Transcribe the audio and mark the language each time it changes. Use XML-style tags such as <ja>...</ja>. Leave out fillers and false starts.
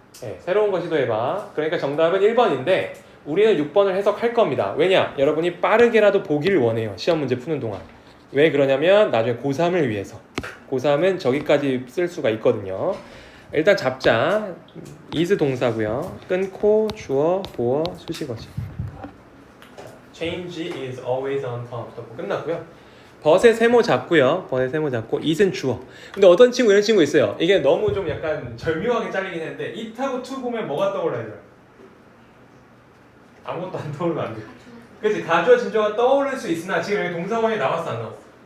<ko>네, 새로운 거 시도해봐. 그러니까 정답은 1번인데 우리는 6번을 해석할 겁니다. 왜냐? 여러분이 빠르게라도 보기를 원해요. 시험 문제 푸는 동안. 왜 그러냐면 나중에 고3을 위해서. 고3은 저기까지 쓸 수가 있거든요. 일단 잡자. is 동사고요. 끊고 주어, 보어, 수식어죠.</ko> <en>Change is always uncomfortable.</en> <ko>끝났고요. 벗의 세모 잡고요. 벗의 세모 잡고 it은 주어. 근데 어떤 친구 이런 친구 있어요. 이게 너무 좀 약간 절묘하게 잘리긴 했는데 it하고 to 보면 뭐가 떠올라요? 아무것도 안 떠오르면 안 돼. 그치? 가주어 진주어가 떠오를 수 있으나 지금 여기 동사원이 나왔어 안 나왔어?</ko>